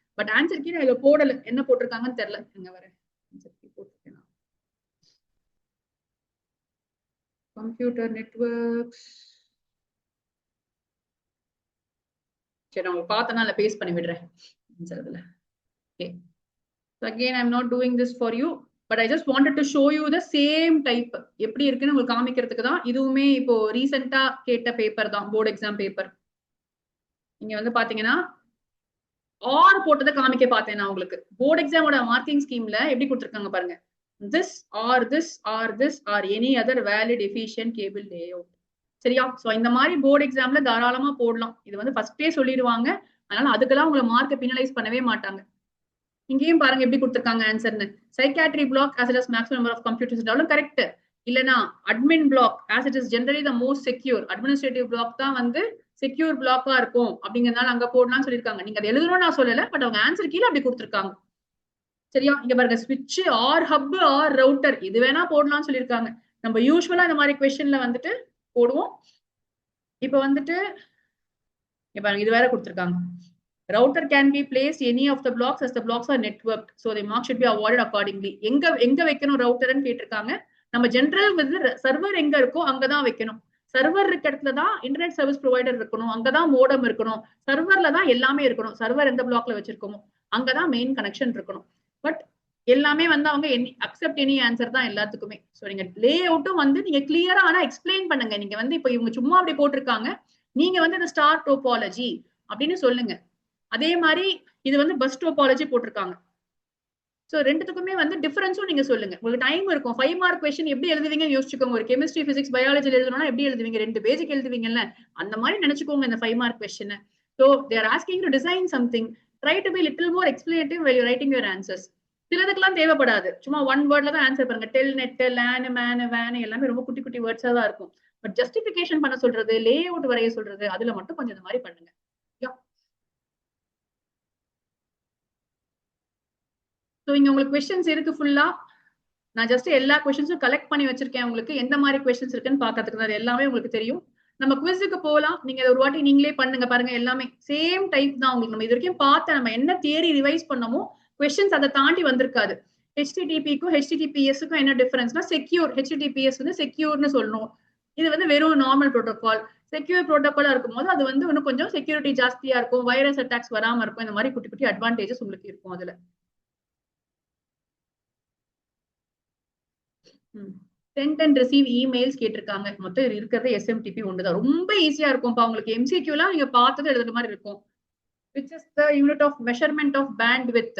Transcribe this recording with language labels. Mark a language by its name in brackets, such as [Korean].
[Tamil] But answer key நான் போடல, என்ன போட்டிருக்காங்கன்னு தெரியல. இங்க வர கம்ப்யூட்டர் நெட்வொர்க்ஸ். சரி, நான் பார்த்தனால பேஸ்ட் பண்ணி விடுறேன். [English] Okay. So again, I'm not doing this for you, but I just wanted to show you the same type [Tamil] எப்படி இருக்குன்னு உங்களுக்கு காமிக்கிறதுக்கு தான். இதுவுமே இப்போ ரீசெண்டா கேட்ட பேப்பர் தான், போர்டு எக்ஸாம் பேப்பர். இங்க வந்து பாத்தீங்கன்னா ஆர் போட்டதை காமிக்க பார்த்தேன் நான் உங்களுக்கு. போர்டு எக்ஸாமோட மார்க்கிங் ஸ்கீம்ல எப்படி கொடுத்துருக்காங்க பாருங்க, [English] this or any other valid efficient cable layout. [Tamil] சரியா? சோ இந்த மாதிரி போர்டு எக்ஸாம்ல தாராளமா போடலாம். இது வந்து ஃபர்ஸ்டே சொல்லிடுவாங்க, அதனால அதுக்கெல்லாம் உங்களை மார்க்கை பினலைஸ் பண்ணவே மாட்டாங்க. இங்கேயும் பாருங்க எப்படி கொடுத்துருக்காங்க ஆன்சர்னு. [English] Psychiatry block as it is maximum number of computers இருந்தாலும் correct. இல்லனா admin block as it is generally the most secure. [Tamil] Administrative black தான் வந்து செக்யூர் பிளாக்கா இருக்கும் அப்படிங்கறதுனால அங்க போடலாம்னு சொல்லியிருக்காங்க. நீங்க அதை எழுதணும்னு நான் சொல்லல, பட் அவங்க ஆன்சர் கீழே அப்படி கொடுத்துருக்காங்க. சரியா? இங்க பாருங்க, ஸ்விட்ச் ஆர் ஹப் ஆர் ரவுட்டர் இது வேணா போடலாம்னு சொல்லியிருக்காங்க. நம்ம யூஸ்வலா இந்த மாதிரி கொஸ்டின்ல வந்துட்டு போடுவோம். இப்ப வந்துட்டு இது வேற கொடுத்துருக்காங்க. [English] Router can be placed any of the blocks as the blocks are networked, so the mark should be awarded accordingly. [Tamil] எங்க வைக்கணும் ரவுட்டர்னு கேட்டிருக்காங்க. நம்ம ஜெனரல் வந்து சர்வர் எங்க இருக்கோ அங்கதான் வைக்கணும். சர்வர் இருக்க இடத்துல தான் இன்டர்நெட் சர்வீஸ் ப்ரொவைடர் இருக்கணும், அங்கதான் மோடம் இருக்கணும். சர்வர்ல தான் எல்லாமே இருக்கணும். சர்வர் எந்த பிளாக்ல வச்சிருக்கோமோ அங்கதான் மெயின் கனெக்ஷன் இருக்கணும். பட் எல்லாமே வந்து அவங்க அக்செப்ட் எனி ஆன்சர் தான் எல்லாத்துக்குமே. ஸோ நீங்க லே அவுட்டும் வந்து நீங்க கிளியரா ஆனா எக்ஸ்பிளைன் பண்ணுங்க. நீங்க வந்து இப்போ இவங்க சும்மா அப்படி போட்டிருக்காங்க, நீங்க வந்து இந்த ஸ்டார் டோபாலஜி அப்படின்னு சொல்லுங்க. அதே மாதிரி இது வந்து பஸ் டோபாலஜி போட்டிருக்காங்க. சோ ரெண்டுத்துக்குமே வந்து டிஃபரன்ஸும் நீங்க சொல்லுங்க. உங்களுக்கு டைம் இருக்கும். 5 மார்க் கொஸ்டின் எப்படி எழுதுவீங்க யோசிச்சுக்கோங்க. ஒரு கெமிஸ்ட்ரி, பிசிக்ஸ், பயாலஜி எழுதணும்னா எப்படி எழுதுவீங்க? 2 பேஜுக்கு எழுதுவீங்கல்ல, அந்த மாதிரி நினைச்சுக்கோங்க இந்த 5 mark question. [English] So they are asking you to design something, try to be little more explanative while you're writing your answers. [Tamil] சிலதுக்கெல்லாம் தேவைப்படாது, சும்மா ஒன் வேர்ட்ல தான் ஆன்சர் பாருங்க. Del, net, lane, man, van எல்லாமே ரொம்ப குட்டி குட்டி வேர்ட்ஸா தான் இருக்கும். பட் ஜஸ்டிபிகேஷன் பண்ண சொல்றது, லே அவுட் வரைய சொல்றது, அதுல மட்டும் கொஞ்சம் இந்த மாதிரி பண்ணுங்க. ஸோ இங்க உங்களுக்கு கொஸ்டின்ஸ் இருக்கு ஃபுல்லா. நான் ஜஸ்ட் எல்லா கொஸ்டின்ஸும் கலெக்ட் பண்ணி வச்சிருக்கேன். உங்களுக்கு எந்த மாதிரி கொஸ்டின்ஸ் இருக்குன்னு பாக்கிறதுக்கு தான் எல்லாமே உங்களுக்கு தெரியும். நம்ம குவிஸுக்கு போகலாம். நீங்க ஒரு வாட்டி நீங்களே பண்ணுங்க பாருங்க. எல்லாமே சேம் டைப் தான் உங்களுக்கு. நம்ம இது வரைக்கும் பார்த்த நம்ம என்ன தியரி ரிவைஸ் பண்ணமோ கொஸ்டின்ஸ் அதை தாண்டி வந்திருக்காது. HTTP-க்கும் HTTPS-க்கும் என்ன டிஃபரன்ஸ்னா, செக்யூர் HTTPS வந்து செக்யூர்னு சொல்லணும். இது வந்து வெறும் நார்மல் ப்ரோட்டோகால். செக்யூர் ப்ரோட்டோகாலா இருக்கும் போது அது வந்து இன்னும் கொஞ்சம் செக்யூரிட்டி ஜாஸ்தியா இருக்கும், வைரஸ் அட்டாக்ஸ் வராம இருக்கும். இந்த மாதிரி குட்டி குட்டி அட்வான்டேஜஸ் உங்களுக்கு இருக்கும் அதுல. சென்ட் அண்ட் ரிசீவ் இமெயில்ஸ் கேட்டிருக்காங்க. மொத்தம் இது இருக்கிறது எஸ்எம்டிபி ஒன்றுதான். ரொம்ப ஈஸியா இருக்கும்ப்பா உங்களுக்கு. எம்சிக்யூலாம் நீங்க பார்த்தது எழுதுற மாதிரி இருக்கும். [English] which is the unit of measurement of bandwidth.